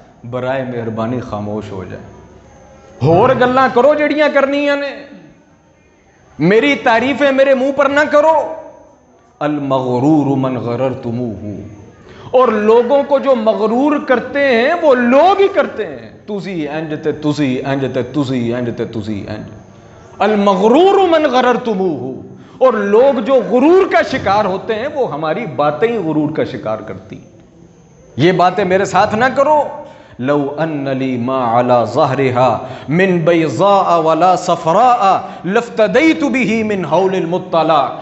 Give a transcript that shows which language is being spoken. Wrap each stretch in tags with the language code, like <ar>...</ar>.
<ur>برائے مہربانی خاموش ہو جائے.</ur> <pa>ہور گلاں کرو جڑیاں کرنیاں نے, میری تعریفیں میرے منہ پر نہ کرو.</pa> <ar>المغرور من غررتموہ,</ar> <ur>اور لوگوں کو جو مغرور کرتے ہیں وہ لوگ ہی کرتے ہیں.</ur> <pa>تسی انج تے تسی انج تے تسی انج تے تسی انج.</pa> <ar>المغرور من غررتموہ,</ar> <ur>اور لوگ جو غرور کا شکار ہوتے ہیں وہ ہماری باتیں ہی غرور کا شکار کرتی. یہ باتیں میرے ساتھ نہ کرو.</ur> <ar>لو ان لی ما علی ظہرها من بیضاء ولا صفراء لافتدیت به من ہول المطلع.</ar>